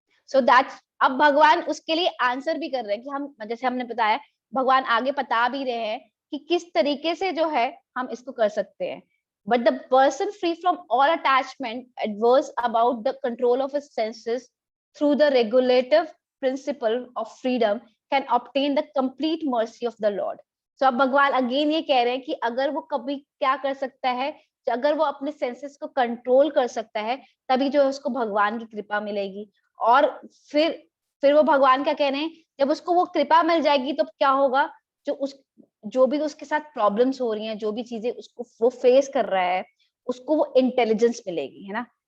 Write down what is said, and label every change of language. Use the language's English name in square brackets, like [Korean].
[English] So that's, [Hindi] अब भगवान उसके लिए आंसर भी कर रहे हैं कि हम, जैसे हमने बताया, भगवान आगे बता भी रहे हैं कि किस तरीके से जो है हम इसको कर सकते हैं। [English] But the person free from all attachment, adverse about the control of his senses through the regulative principle of freedom can obtain the complete mercy of the Lord. [Hindi] तो अब भगवान अगेन ये कह रहे हैं कि अगर वो कभी क्या कर सकता है, अगर वो अपने सेंसेस को कंट्रोल कर सकता है, तभी जो है उसको भगवान की कृपा मिलेगी, और फिर फिर वो भगवान क्या कह रहे हैं, जब उसको वो कृपा मिल जाएगी तो क्या होगा, जो भी उसके साथ प्रॉब्लम्स हो रही हैं, जो भी चीजें उसको वो फेस कर रहा है, उसको वो इंटेलिजेंस मिलेगी, है ना।